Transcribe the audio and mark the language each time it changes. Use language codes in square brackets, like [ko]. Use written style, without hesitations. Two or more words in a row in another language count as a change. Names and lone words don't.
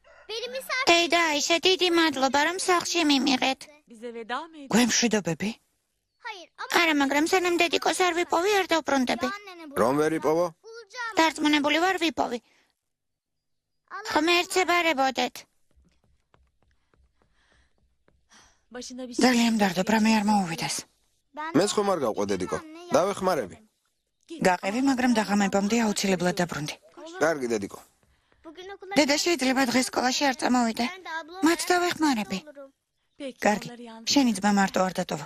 [ka] დედა, ისე დიდი მადლობა, რომ სახლში მიმიღეთ. [tr] Bize veda mı ediyorsun? [ka] გვემშვიდობები? არა, მაგრამ სანამ დედიკოს არ ვიპოვი, არ დავბრუნდები. რომ ვერ იპოვო? დარწმუნებული ვარ ვიპოვი. ღმერთს ებარებოდეთ. [tr] Başına bir şey. [ka] ძალიან მდარდობ, რამე არ მოუვიდეს. მეც ხომ არ გავყო დედიკო. დავეხმარები. გაყევი, მაგრამ დაღამებამდე აუცილებლად დაბრუნდი. კარგი დედიკო. დედა შეიძლება დღეს სკოლაში არ წამოვიდე. მათ დავეხმარები. [tr] Peki. [ka] კარგი, [tr] onları yanlış- [ka] შენი ძმა მარტო არ დატოვა.